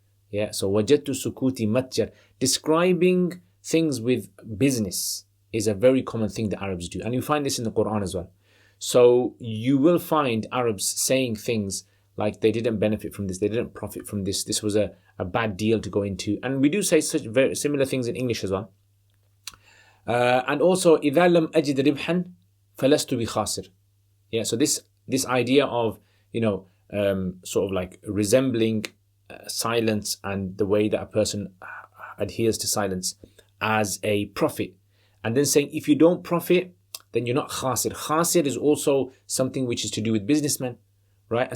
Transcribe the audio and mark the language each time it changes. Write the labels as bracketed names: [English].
[English] Yeah, so [Arabic] وجدت سكوتي متجر, [English] describing things with business is a very common thing that Arabs do, and you find this in the Quran as well. So you will find Arabs saying things like they didn't benefit from this, they didn't profit from this, this was a bad deal to go into, and we do say such very similar things in English as well. And also [Arabic] إذا لم أجد ربحا فلست بخاسر. [English] Yeah, so this idea of sort of like resembling silence and the way that a person adheres to silence as a profit, and then saying if you don't profit then you're not khasir. Khasir is also something which is to do with businessmen, right?